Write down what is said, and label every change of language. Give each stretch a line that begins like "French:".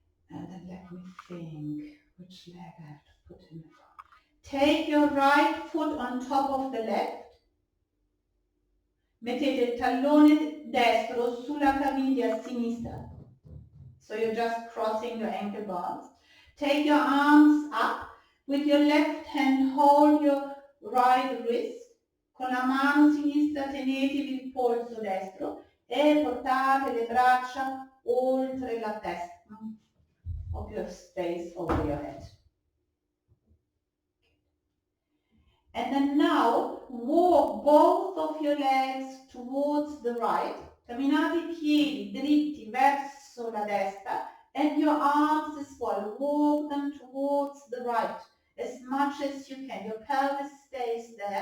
English: And then let me think which leg I have to put in front. Take your right foot on top of the left.
Italian: Mettete il tallone destro sulla caviglia sinistra.
English: So you're just crossing your ankle bones. Take your arms up. With your left hand, hold your right wrist.
Italian: Con la mano sinistra tenetevi il polso destro e portate le braccia oltre la testa.
English: Of your space over your head. And then now, walk both of your legs towards the right.
Italian: Camminate I piedi dritti verso la destra.
English: And your arms as well. Walk them towards the right as much as you can. Your pelvis stays